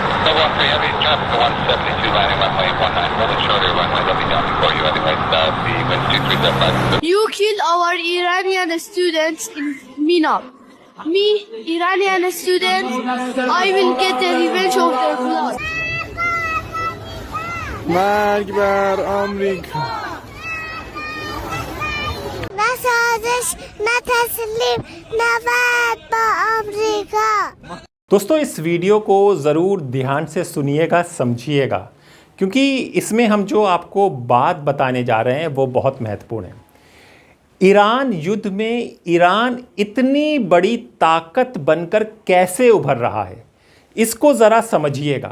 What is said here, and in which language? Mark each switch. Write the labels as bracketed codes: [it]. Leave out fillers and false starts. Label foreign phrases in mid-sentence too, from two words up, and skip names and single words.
[en] Walker, heavy traffic to 172 lining runway 19, little shorter runway, they'll be down before you anyway. The wind's 2375. You killed our Iranian students in Mina. Me, Iranian students, I will get the revenge of their blood. [fa] مرگ بر آمریکا. نه سازش نه تسلیم نه وعد با آمریکا. [hi] दोस्तों इस वीडियो को ज़रूर ध्यान से सुनिएगा, समझिएगा, क्योंकि इसमें हम जो आपको बात बताने जा रहे हैं वो बहुत महत्वपूर्ण है। ईरान युद्ध में ईरान इतनी बड़ी ताकत बनकर कैसे उभर रहा है, इसको ज़रा समझिएगा।